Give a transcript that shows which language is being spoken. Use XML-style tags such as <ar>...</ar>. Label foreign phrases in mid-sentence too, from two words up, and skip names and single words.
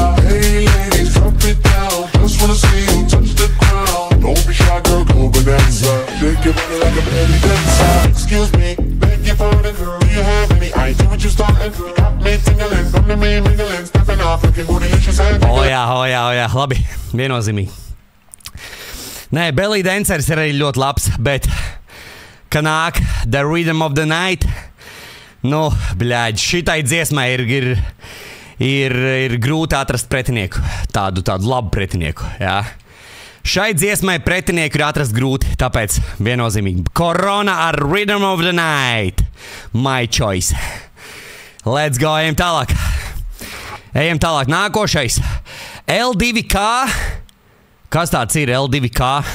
<en>Hey, ladies, drop it down. Just wanna see you touch the ground. Don't be shy, girl, go bonanza. Shake your body like a belly dancer. Excuse me, beg your pardon, girl. Do you have any idea what you starting? Got me tingling, come to me mingling, stepping off, looking bootylicious and...</en> <lv>Jā, labi, viennozīmīgi. Nē, Belly Dancers ir arī ļoti labs, bet, ka nāk The Rhythm of the Night, nu, bļāģi, šitai dziesmai ir grūti atrast pretinieku, tādu labu pretinieku, jā. Šai dziesmai pretinieku ir atrast grūti, tāpēc viennozīmīgi.</lv> <en>Corona ar Rhythm of the Night, my choice. Let's go,</en> <lv>ejam tālāk. Ejam tālāk, nākošais. L2K. Kas tāds ir L2K?</lv>